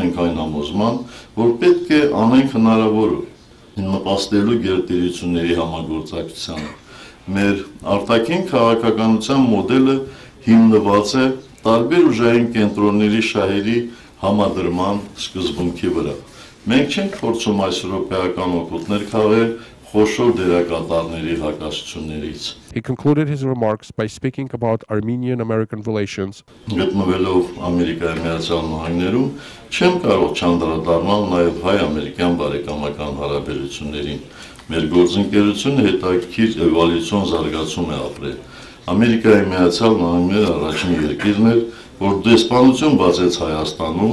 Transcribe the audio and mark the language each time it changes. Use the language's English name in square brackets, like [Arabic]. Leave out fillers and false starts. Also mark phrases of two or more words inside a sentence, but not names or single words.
[Armenian] ենք այն համոզման, որ պետք է անենք հնարավորը նպաստելու գերտերությունների համագործակցությանը։ Մեր արտաքին քաղաքականության մոդելը հիմնված է տարբեր ուժային կենտրոնների շահերի համադրման սկզբունքի վրա։ Մենք չենք փորձում այս եվրոպայական օգուտներ քաղել խոշոր դերակատարների հակասություններից։ [English] He concluded his remarks by speaking about Armenian-American relations. [Armenian] Գտնվելով Ամերիկայի Միացյալ Նահանգներում, չեմ կարող չանդրադառնալ նաև հայ-ամերիկյան բարեկամական հարաբերություններին։ Մեր գործընկերությունը հետաքրքիր էվոլյուցիոն զարգացում է ապրել։ Ամերիկայի Միացյալ Նահանգները առաջին երկիրն էր, որ դեսպանություն բացեց Հայաստանում